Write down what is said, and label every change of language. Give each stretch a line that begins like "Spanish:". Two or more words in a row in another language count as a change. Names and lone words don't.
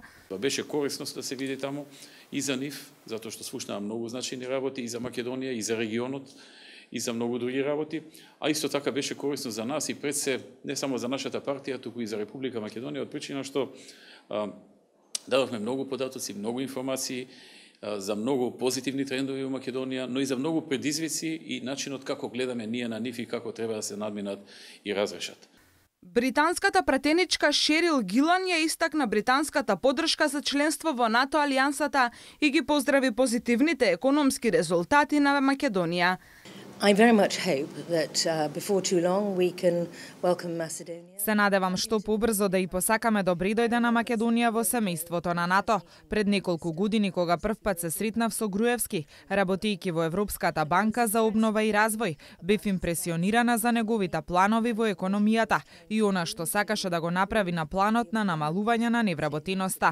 Macedonian: Беше корисност да се види таму и за нив, затоа што слушнаа многу значајни работи и за Македонија, и за регионот, и за многу други работи, а исто така беше корисно за нас и пред се не само за нашата партија, туку и за Република Македонија, од причина што дадовме многу податоци, многу информации за многу позитивни трендови во Македонија, но и за многу предизвици и начинот како гледаме ние на нив и како треба да се надминат и разрешат. Британската пратеничка Шерил Гилан ја истакна британската поддршка за членство во НАТО алијансата и ги поздрави позитивните економски резултати на Македонија.
English: I very much hope that before too long we can welcome Macedonia.
Macedonian: Се надевам што побрзо да и посакаме добри дојде на Македонија во семејството на НАТО. Пред неколку години кога првпат се сретнав со Груевски, работејќи во Европската банка за обнова и развој, бев импресионирана за неговите планови во економијата и она што сакаше да го направи на планот на намалување на невработеноста.